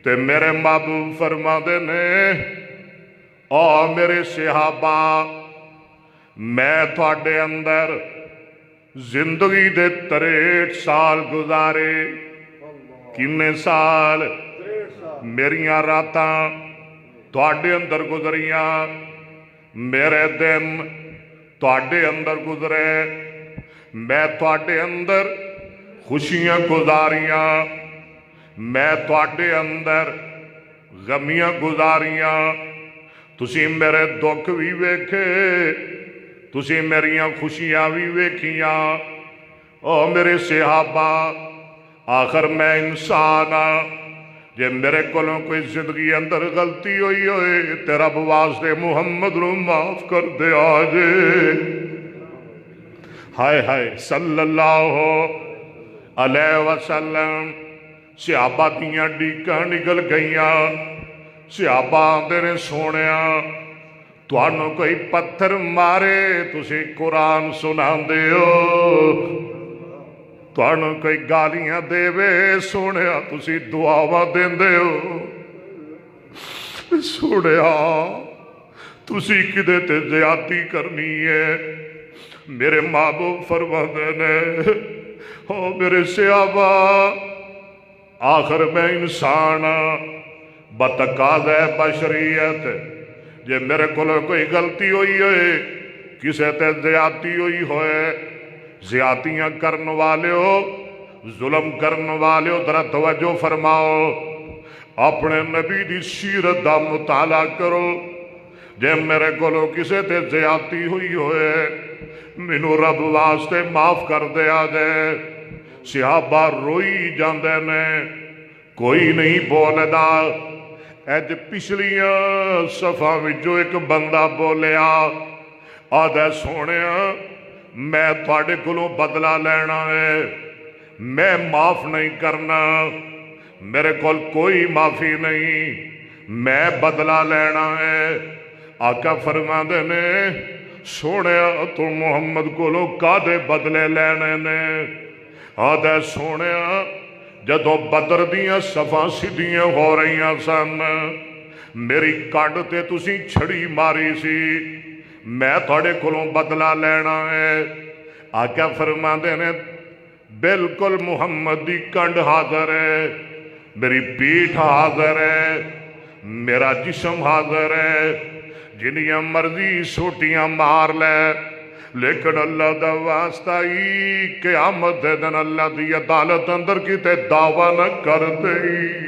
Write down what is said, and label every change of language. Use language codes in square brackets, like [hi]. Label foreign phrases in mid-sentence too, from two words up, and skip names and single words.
[pa] تے میرے محبوب فرما دے نے او میرے صحابہ میں تھوڑے اندر زندگی دے 63 سال گزارے کنے سال میریاں راتاں تھوڑے اندر گزریاں میرے دن تھوڑے اندر گزرے میں تھوڑے اندر خوشیاں گزاریاں میں تھوڑے اندر غمیاں گزاریاں تسی میرے دکھ بھی ویکھے تسی میریاں خوشیاں بھی ویکھیاں او میرے صحابہ آخر میں انسان ہاں جے میرے کولوں کوئی زندگی اندر غلطی ہوئی ہوئے تے رب واسطے محمد نو معاف کر دے آجے ہائے ہائے [ar] صلی اللہ علیہ وسلم [pa] صحابہ دیاں ڈیکاں نکل گئیاں صحابہ آندے نے سونیا تانوں کوئی پتھر مارے تسی قرآن سناندے ہو تانوں کوئی گالیاں دے وے سونیا تسی دعاواں دیندے ہو سونیا تسی کدے تے زیادتی کرنی ہے میرے محبوب فرماندے نے او میرے صحابہ آخر میں انسان بتقاضۂ بشریت جے میرے کو کوئی غلطی ہوئی ہوئے کسے تے زیادتی ہوئی ہوئے زیادتیاں کرن والے ہو ظلم کرن والے ہو ذرا توجہ فرماؤ اپنے نبی دی سیرت دا مطالعہ کرو جے میرے کو کسے تے زیادتی ہوئی ہوئے مینوں رب واسطے معاف کر دیا جائے صحابہ روئی جاندے نے کوئی نہیں بولدا اج پچھلیاں صفاں وچوں ایک بندہ بولیا آدھے سونیا میں تھوڑے کولوں بدلہ لینا ہے میں معاف نہیں کرنا میرے کول کوئی معافی نہیں میں بدلہ لینا ہے آقا فرماندے نے سونیا تو محمد کولوں کادے بدلے لینے نے آدھے سونیا جدوں بدر دیاں صفاں سدھیاں ہو رہیاں سن میری کڈ تے تسی چھڑی ماری سی میں تھوڑے کولوں بدلہ لینا ہے آقا فرماندے نے بالکل محمد دی کنڈ حاضر ہے میری پیٹھ حاضر ہے میرا جسم حاضر ہے جنیاں مرضی سوٹیاں مار لے لیکن اللہ دا واسطہ ہی قیامت دے دن اللہ دی عدالت اندر کیتے دعویٰ نہ کر دئی